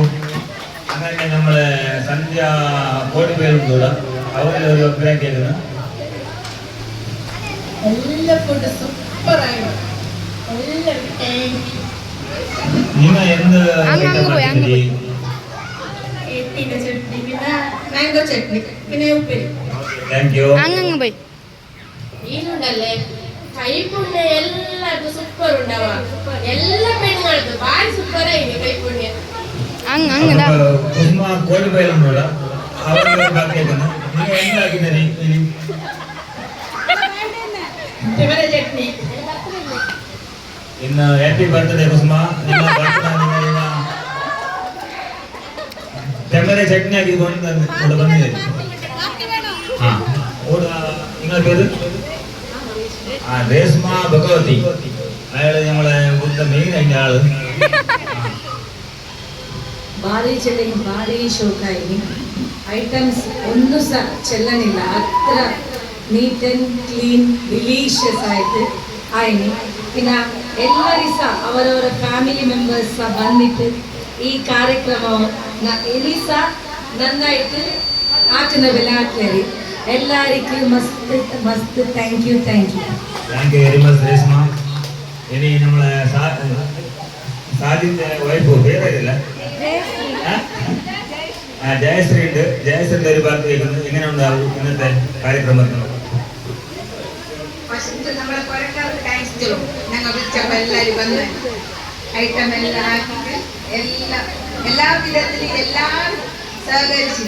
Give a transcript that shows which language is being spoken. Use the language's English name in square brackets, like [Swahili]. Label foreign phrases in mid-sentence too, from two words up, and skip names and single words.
[Malayalam] അങ്ങനെ നമ്മളെ സന്ധ്യ കോടിപ്പേരുണ്ട് കൂടെ, അവരുടെ ഒരു അഭിപ്രായം കേൾക്കുന്നു. എല്ലാ [English] food super [Malayalam] ആയിരുന്നു. എല്ലാവരും [English] thank you. [Malayalam] നിങ്ങൾ എന്ത് ചട്നി, പിന്നെ മാംഗോ ചട്നി, പിന്നെ ഉപ്പേരി. [English] thank you. [Kannada] ಈನುಂಡಲ್ಲೇ ಕೈಪುಣ್ಯ ಎಲ್ಲರದು ಸೂಪರ್ ಉಂಡವ. ಎಲ್ಲ ಪೆಣ್ಣುಗಳದ್ದು ಬಾರಿ ಸೂಪರ್ ಆಗಿದೆ ಕೈಪುಣ್ಯ. [Malayalam] ಕುಸುಮ ಕೋಡಿಪೇರುണ്ട് കൂടെ, അവരുടെ ഒരു അഭിപ്രായം കേൾക്കുന്നു. നിങ്ങൾ എന്താക്കിದ್ದೀರಿ? [Kannada] ಟೊಮೆಟೊ ಚಟ್ನಿ. ಇನ್ನು [English] happy birthday [Kannada] ಕುಸುಮ. ನಿಮ್ಮ ಟೊಮೆಟೊ ಚಟ್ನಿ ಹಾಕಿಕೊಂಡು ಕೂಡ ಬಂದಿದೆ. ಹಾಂ, [Malayalam] നിങ്ങളുടെ പേര്? രേസ്മ ഭഗവതി. അയാള് നമ്മളെ ഇവിടുത്തെ മെയിൻ അതിൻ്റെ ആള്. [Kannada] ಭಾರಿ ಚೆಲ್ಲಿನ ಭಾರಿ ಶೋಕಾಯಿ. ಐಟಮ್ಸ್ ಒಂದು ಸಹ ಚೆಲ್ಲನಿಲ್ಲ, ಹತ್ರ [English] neat and clean delicious [Kannada] ಆಯಿತು ಆಯ್ನಿ. പിന്നെ ಎಲ್ಲರೂ ಸಹ ಅವರವರ [English] family members [Kannada] ಸಹ ಬಂದಿಟ್ಟು ಈ ಕಾರ್ಯಕ್ರಮ ಎಲ್ಲಿ ಸಹ ನನ್ನಾಯಿತು ಆಟಿನ ಬೆಲೆ ಹಾಕ್ಯಾರಿ. ಎಲ್ಲರಿಗೂ ಮಸ್ತ್ [English] thank you very much [Malayalam] ರೇಸ್ಮ. ಇനി നമ്മളെ സാജിന്റെ വൈഫ് പേരറിയില്ല. ജയശ്രീ ഉണ്ട്. ജയശ്രീന്റെ ഒരു ഭാഗത്ത് കേൾക്കുന്നത് എങ്ങനെയുണ്ടാവും ഇന്നത്തെ കാര്യക്രമത്തിൽ? ഫസ്റ്റ് നമ്മളെ പുറക്കാർക്ക് താങ്ക്സ് ചെയ്യും. ഞങ്ങൾ വിളിച്ചപ്പോൾ എല്ലാവരും വന്ന് ഐറ്റം എല്ലാം ആക്കിയിട്ട് എല്ലാ വിധത്തിലും എല്ലാവരും സഹകരിച്ചില്ല.